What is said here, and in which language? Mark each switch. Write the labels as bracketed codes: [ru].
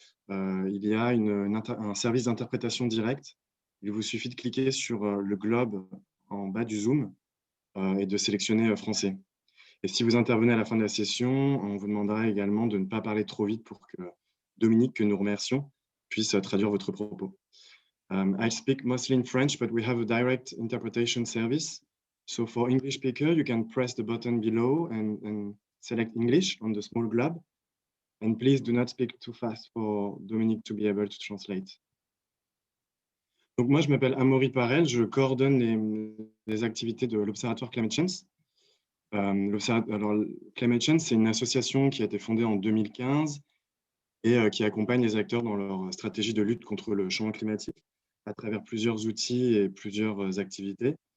[fr] Il y a un service d'interprétation directe. Il vous suffit de cliquer sur le globe en bas du Zoom et de sélectionner français. Et si vous intervenez à la fin de la session, on vous demandera également de ne pas parler trop vite pour que Dominique, que nous remercions, puisse traduire votre propos. [en] I speak mostly in French, but we have a direct interpretation service. So for English speaker, you can press the button below and select English on the small globe. And please do not speak too fast for Dominique to be able to translate. [fr] Donc moi, je m'appelle Amaury Parel, je coordonne les activités de l'Observatoire Climate Change. Alors, Climate Change, c'est une association qui a été fondée en 2015 et qui accompagne les acteurs dans leur stratégie de lutte contre le changement climatique à travers plusieurs outils et plusieurs activités.